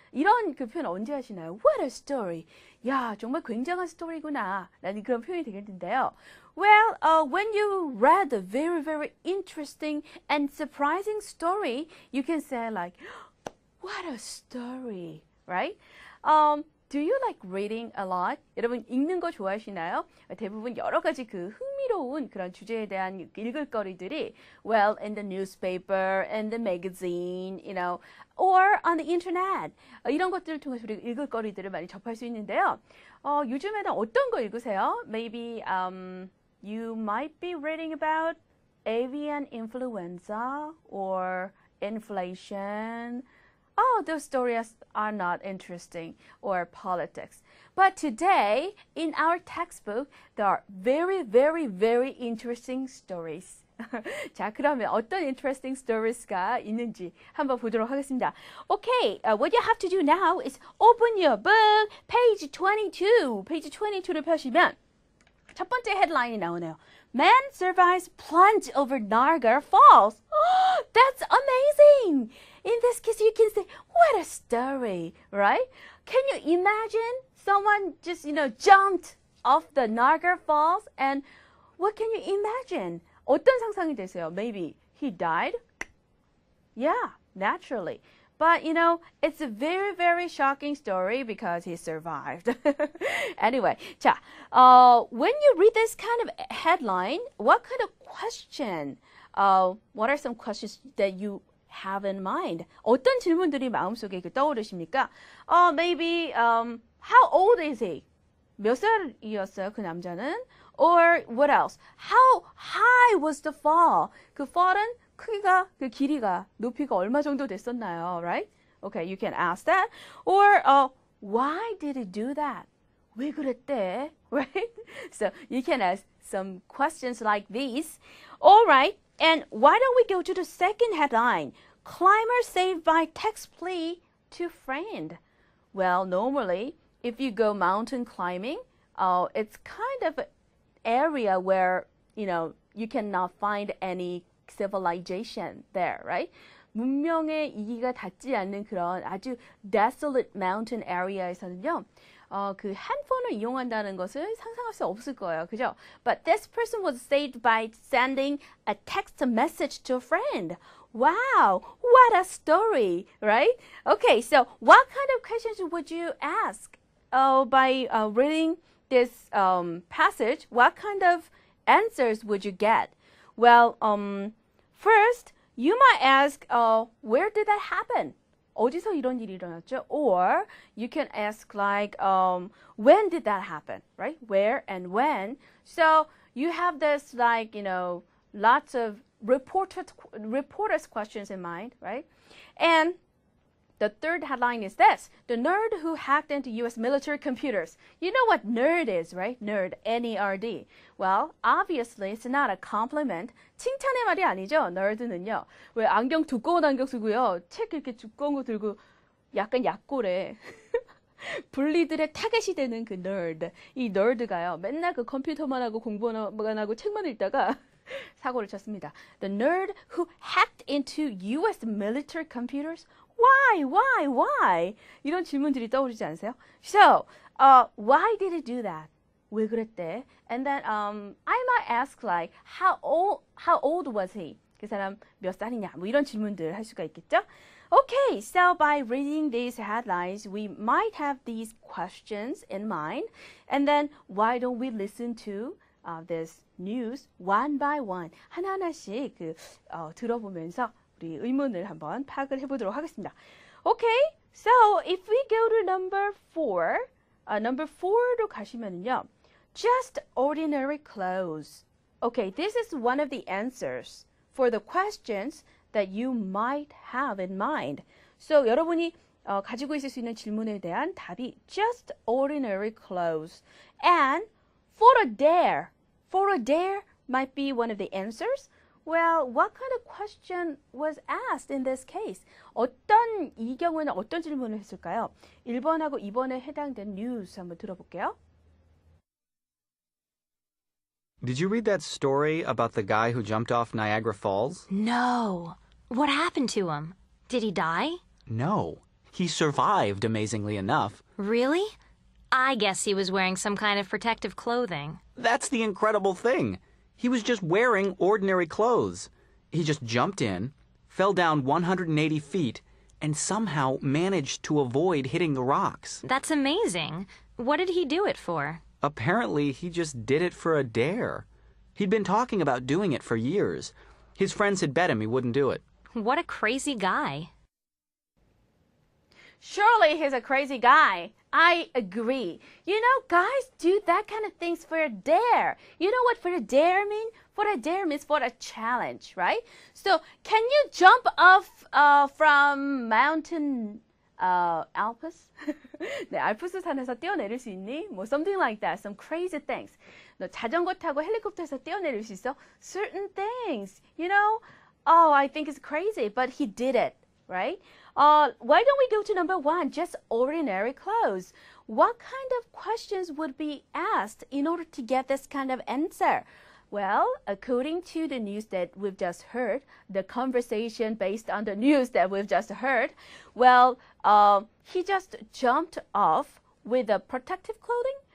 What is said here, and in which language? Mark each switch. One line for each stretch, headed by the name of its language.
Korean: 이런 그 표현 언제 하시나요?
English: What a story.
Korean: 야, 정말 굉장한 스토리구나. 라는 그런 표현이 되겠는데요.
English: Well, when you read a very interesting and surprising story, you can say like, what a story, right? Do you like reading a lot?
Korean: 여러분 읽는 거 좋아하시나요? 대부분 여러 가지 그 흥미로운 그런 주제에 대한 읽을 거리들이
English: well in the newspaper, in the magazine, you know, or on the internet.
Korean: 이런 것들을 통해서 우리가 읽을 거리들을 많이 접할 수 있는데요. 요즘에는 어떤 거 읽으세요?
English: Maybe you might be reading about avian influenza or inflation. Oh, those stories are not interesting, or politics. But today, in our textbook, there are very interesting stories.
Korean: 자, 그러면 어떤
English: interesting stories
Korean: 가 있는지 한번 보도록 하겠습니다.
English: Okay, what you have to do now is open your book, page 22.
Korean: Page 22를 펴시면 첫 번째 headline이 나오네요.
English: Man survives plunge over Niagara Falls. Oh, that's amazing! In this case, you can say, what a story, right? Can you imagine someone just, jumped off the Niagara Falls? And what can you imagine?
Korean: 어떤 상상이 되세요?
English: Maybe he died? Yeah, naturally. But, it's a very shocking story because he survived. Anyway, 자, when you read this kind of headline, what kind of question, what are some questions that you have in mind?
Korean: 어떤 질문들이 마음속에 떠오르십니까?
English: Maybe, how old is he?
Korean: 몇 살이었어요, 그 남자는?
English: Or what else? How high was the fall?
Korean: 그 fall은 크기가, 그 길이가, 높이가 얼마 정도 됐었나요?
English: Right? Okay, you can ask that. Or, why did he do that?
Korean: 왜 그랬대?
English: Right? So you can ask some questions like these. All right. And why don't we go to the second headline? Climber saved by text plea to friend. Well, normally, if you go mountain climbing, it's kind of an area where, you cannot find any civilization there, right?
Korean: 문명의 이기가 닿지 않는 그런 아주
English: desolate mountain area
Korean: 에서는요. 그 핸폰을 이용한다는 것을 상상할 수 없을 거예요. 그죠?
English: But this person was saved by sending a text message to a friend. Wow, what a story, right? Okay, so what kind of questions would you ask by reading this passage? What kind of answers would you get? Well, first, you might ask, where did that happen?
Korean: 어디서 이런 일이 일어났죠?
English: Or you can ask like, when did that happen? Right? Where and when? So you have this like, lots of reporters questions in mind, right? And the third headline is this: the nerd who hacked into U.S. military computers. You know what nerd is, right? Nerd, N-E-R-D. Well, obviously, it's not a compliment.
Korean: 칭찬의 말이 아니죠, nerd는요. 왜 안경 두꺼운 안경 쓰고요. 책 이렇게 두꺼운 거 들고 약간 약골에 분리들의 타겟이 되는 그 nerd. 이 nerd가요. 맨날 그 컴퓨터만 하고 공부만 하고 책만 읽다가 사고를 쳤습니다.
English: The nerd who hacked into U.S. military computers. Why?
Korean: 이런 질문들이 떠오르지 않으세요?
English: So, why did he do that?
Korean: 왜 그랬대?
English: And then I might ask like, how old was he?
Korean: 그 사람 몇 살이냐? 뭐 이런 질문들 할 수가 있겠죠?
English: Okay, so by reading these headlines, we might have these questions in mind. And then why don't we listen to this news one by one?
Korean: 하나하나씩 들어보면서 우리 의문을 한번 파악을 해보도록 하겠습니다.
English: Okay, so if we go to number 4, number 4로
Korean: 가시면요.
English: Just ordinary clothes. Okay, this is one of the answers for the questions that you might have in mind.
Korean: So 여러분이 가지고 있을 수 있는 질문에 대한 답이
English: just ordinary clothes. And for a dare might be one of the answers. Well, what kind of question was asked in this case?
Korean: 이 경우에는 어떤 질문을 했을까요? 1번하고 2번에 해당된 news 한번 들어볼게요.
English: Did you read that story about the guy who jumped off Niagara Falls? No. What happened to him? Did he die? No. He survived, amazingly enough. Really? I guess he was wearing some kind of protective clothing. That's the incredible thing. He was just wearing ordinary clothes. He just jumped in, fell down 180 feet, and somehow managed to avoid hitting the rocks. That's amazing. What did he do it for? Apparently, he just did it for a dare. He'd been talking about doing it for years. His friends had bet him he wouldn't do it. What a crazy guy. Surely he's a crazy guy. I agree. You know, guys do that kind of things for a dare. You know what for a dare mean? For a dare means for a challenge, right? So, can you jump off from mountain Alps?
Korean: 네, 알프스 산에서 뛰어내릴 수 있니?
English: 뭐 something like that. Some crazy things.
Korean: 너 자전거 타고 헬리콥터에서 뛰어내릴 수 있어?
English: Certain things. You know? Oh, I think it's crazy, but he did it, right? Why don't we go to number 1? Just ordinary clothes. What kind of questions would be asked in order to get this kind of answer? Well, according to the news that we've just heard, the conversation based on the news that we've just heard, well, he just jumped off with a protective clothing?